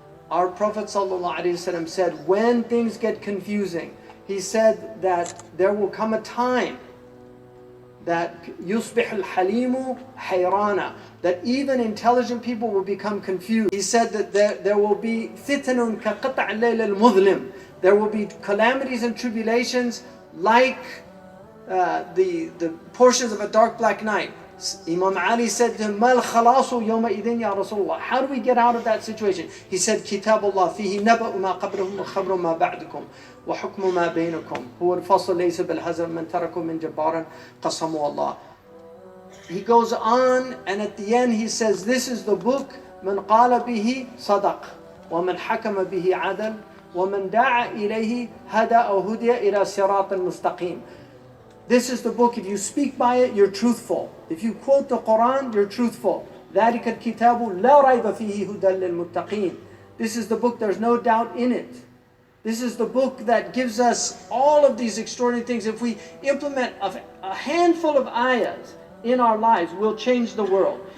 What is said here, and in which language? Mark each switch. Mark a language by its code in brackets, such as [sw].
[en] Our Prophet sallallahu alaihi wasallam said, when things get confusing, he said that there will come a time that [ar] يُصْبِحُ الْحَلِيمُ حَيْرَانًا, [en] that even intelligent people will become confused. He said that there will be [ar] فِتْنٌ كَقِطْعِ اللَّيْلِ الْمُظْلِمِ. [en] There will be calamities and tribulations like the portions of a dark black night. Imam Ali said to him, [ar] مَا الْخَلَاصُ يَوْمَئِذٍ يَا رَسُولَ اللَّهِ. [en] How do we get out of that situation? He said, [ar] كِتَابُ اللَّهِ فِيهِ نَبَأُ مَا قَبْلَهُمْ وَخَبْرُ مَا بَعْدُكُمْ وَحُكْمُ مَا بَيْنَكُمْ هُوَ الْفَصْلُ لَيْسَ بِالْهَزْلِ مَنْ تَرَكُ مِنْ جَبَّارٍ قَسَمُ اللَّهِ. [en] He goes on, and at the end he says, this is the book, [ar] مَنْ قَالَ بِهِ صَدَقْ وَمَنْ حَكَمَ بِهِ عَدَلْ وَمَنْ دَعَ إِلَيْهِ هَدَى أَوْ هُدِيَ إِلَى صِرَاطٍ مُسْتَقِيمٍ. [en] This is the book. If you speak by it, you're truthful. If you quote the Quran, you're truthful. [ar] ذَلِكَ الْكِتَابُ لَا رَيْبَ فِيهِ هُدًى لِلْمُتَّقِينَ. [en] This is the book, there's no doubt in it. This is the book that gives us all of these extraordinary things. If we implement a handful of ayahs in our lives, we'll change the world.